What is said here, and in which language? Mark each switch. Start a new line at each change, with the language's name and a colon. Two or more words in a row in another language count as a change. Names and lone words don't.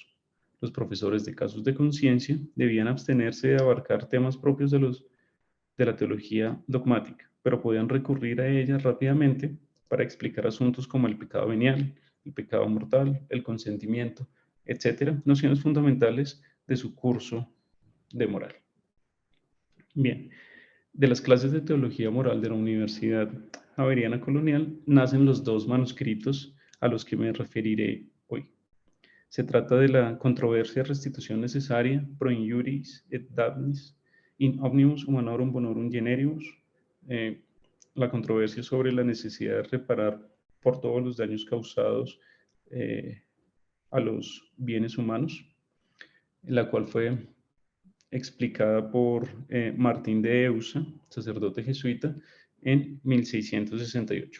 Spanish: Los profesores de casos de conciencia debían abstenerse de abarcar temas propios de la teología dogmática, pero podían recurrir a ella rápidamente para explicar asuntos como el pecado venial, el pecado mortal, el consentimiento, etcétera, nociones fundamentales de su curso de moral. Bien, de las clases de teología moral de la Universidad Javeriana Colonial nacen los 2 manuscritos a los que me referiré hoy. Se trata de la controversia restitución necesaria
Latin: pro injuris et damnis in omnibus humanorum bonorum generius,
Spanish: la controversia sobre la necesidad de reparar por todos los daños causados a los bienes humanos, la cual fue explicada por Martín de Eusa, sacerdote jesuita, en 1668.